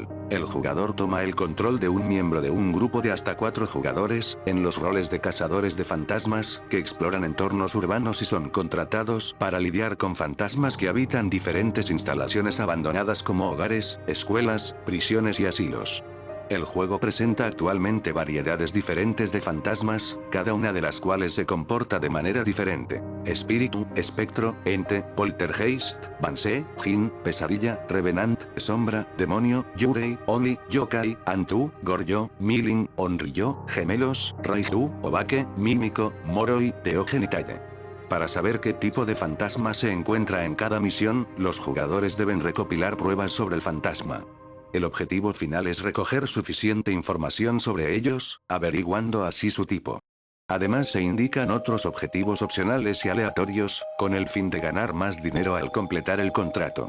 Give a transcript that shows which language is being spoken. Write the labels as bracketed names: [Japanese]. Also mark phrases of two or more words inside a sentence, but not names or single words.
[Spanish] El jugador toma el control de un miembro de un grupo de hasta 4 jugadores, en los roles de cazadores de fantasmas, que exploran entornos urbanos y son contratados para lidiar con fantasmas que habitan diferentes instalaciones abandonadas como hogares, escuelas, prisiones y asilos. El juego presenta actualmente variedades diferentes de fantasmas, cada una de las cuales se comporta de manera diferente. Espíritu, espectro, ente, poltergeist, Banshee, Jin, pesadilla, revenant, sombra, demonio, yurei, oni, yokai, antu, goryo, milin, onryo, gemelos, raiju, obake, mímico, moroi, teogenitalle. Para saber qué tipo de fantasma se encuentra en cada misión, los jugadores deben recopilar pruebas sobre el fantasma. El objetivo final es recoger suficiente información sobre ellos, averiguando así su tipo. Además se indican otros objetivos opcionales y aleatorios, con el fin de ganar más dinero al completar el contrato.